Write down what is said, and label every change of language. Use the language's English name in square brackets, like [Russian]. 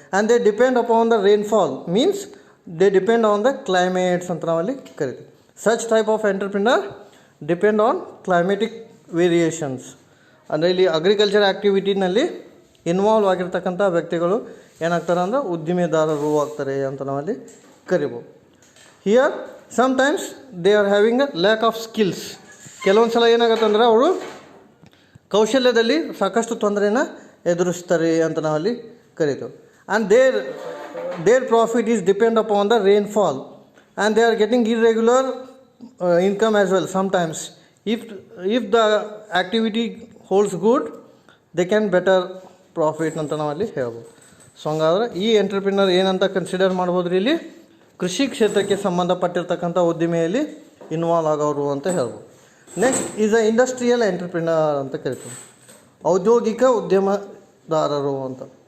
[English] And they depend upon the rainfall, means they depend on the climates [Kannada] anta navalli karite. [English] Such type of entrepreneur depend on climatic variations. [Kannada] ಅಂದರೆ ಇಲ್ಲಿ agriculture ಆ್ಯಕ್ಟಿವಿಟಿನಲ್ಲಿ involve ಆಗಿರ್ತಕ್ಕಂಥ ವ್ಯಕ್ತಿಗಳು ಏನಾಗ್ತಾರೆ ಅಂದರೆ ಉದ್ದಿಮೆದಾರರು ಆಗ್ತಾರೆ ಅಂತ ನಾವಲ್ಲಿ ಕರಿಬೋದು. [English] Here sometimes they are having a lack of skills. [Kannada] ಕೆಲವೊಂದು ಸಲ ಏನಾಗುತ್ತೆ ಅಂದರೆ ಅವರು ಕೌಶಲ್ಯದಲ್ಲಿ ಸಾಕಷ್ಟು ತೊಂದರೆಯನ್ನು ಎದುರಿಸ್ತಾರೆ ಅಂತ ನಾವಲ್ಲಿ ಕರಿತೀವಿ. [English] And their profit is depend upon the rainfall. and they are getting irregular income as well sometimes. If the activity holds good, they can better [Kannada] profit ಅಂತ ನಾವಲ್ಲಿ ಹೇಳ್ಬೋದು. ಸೊ ಹಂಗಾದ್ರೆ ಈ ಎಂಟ್ರಪ್ರಿನರ್ ಏನಂತ ಕನ್ಸಿಡರ್ ಮಾಡ್ಬೋದ್ರಿ, ಇಲ್ಲಿ ಕೃಷಿ ಕ್ಷೇತ್ರಕ್ಕೆ ಸಂಬಂಧಪಟ್ಟಿರ್ತಕ್ಕಂಥ ಉದ್ದಿಮೆಯಲ್ಲಿ ಇನ್ವಾಲ್ವ್ ಆಗೋರು ಅಂತ ಹೇಳ್ಬೋದು. [English] next is a industrial entrepreneur [Kannada] ಅಂತ ಕರಿತೀವಿ, ಔದ್ಯೋಗಿಕ ಉದ್ಯಮದಾರರು ಅಂತ.